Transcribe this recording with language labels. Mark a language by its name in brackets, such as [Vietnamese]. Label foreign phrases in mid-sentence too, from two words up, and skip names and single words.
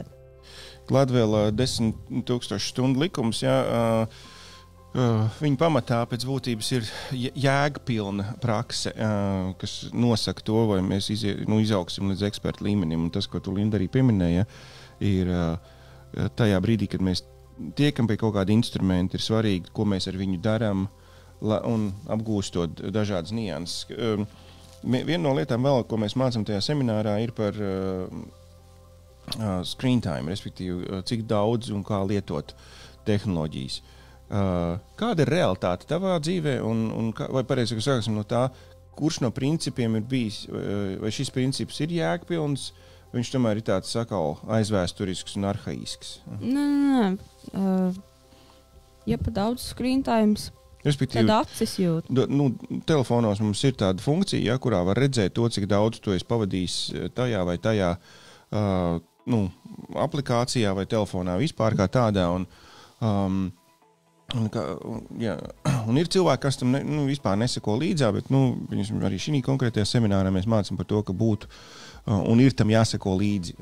[Latvian] Gladvēl 10,000 stundu likums, viņa pamatā pēc būtības ir jēgpilna prakse, kas nosaka to, vai mēs izaugsim līdz ekspertu līmenim. Un tas, ko tu, Linda, arī pieminēja, ir tajā brīdī, kad mēs tiekam pie kaut kāda instrumenta, ir svarīgi, ko mēs ar viņu darām un apgūstot dažādas nianses. Viena no lietām vēl, ko mēs mācām tajā seminārā, ir par [English] screen time, [Latvian] respektīvi, cik daudz un kā lietot tehnoloģijas. Kāda ir realitāte tavā dzīvē, vai pareizi, ka sāksim no tā, kurš no principiem ir bijis, vai šis princips ir jēgpilns, viņš tomēr ir tāds aizvēsturisks un arhaisks? Nē. Ja pa daudz [English] screen times, [Latvian] Respektīvi, tad acis jūt. Telefonos mums ir tāda funkcija, ja, kurā var redzēt to, cik daudz tu esi pavadījis tajā vai tajā aplikācijā vai telefonā vispār kā tādā. Un ir cilvēki, kas tam vispār neseko līdzā, bet arī šī konkrētajā seminārā mēs mācām par to, ka būtu un ir tam jāseko līdzi.